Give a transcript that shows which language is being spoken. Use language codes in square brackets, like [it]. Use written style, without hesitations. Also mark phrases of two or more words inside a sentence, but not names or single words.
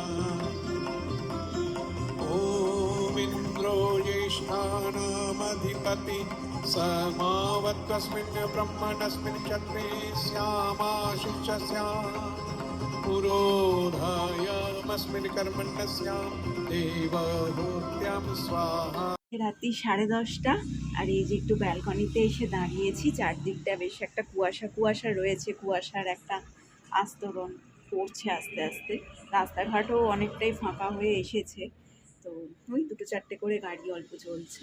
[sa] ॐ इन्द्रो ज्येष्ठानामधिपति समावत्वस्मिन् ब्रह्मणस्मिन् क्षत्रे स्यामाशिष्यस्याम् पुरोधायामस्मिन् कर्मण्यस्यां देवभूत्यां स्वाहा। [bn] রাত্রি 10:30, আর এই যে একটু ব্যালকনিতে এসে দাঁড়িয়েছি, চারদিকটা বেশ একটা কুয়াশা কুয়াশা রয়েছে, কুয়াশার একটা আস্তরণ পড়ছে আস্তে আস্তে। রাস্তাঘাটও অনেকটাই ফাঁকা হয়ে এসেছে, তো ওই 2-4টে করে গাড়ি অল্প চলছে।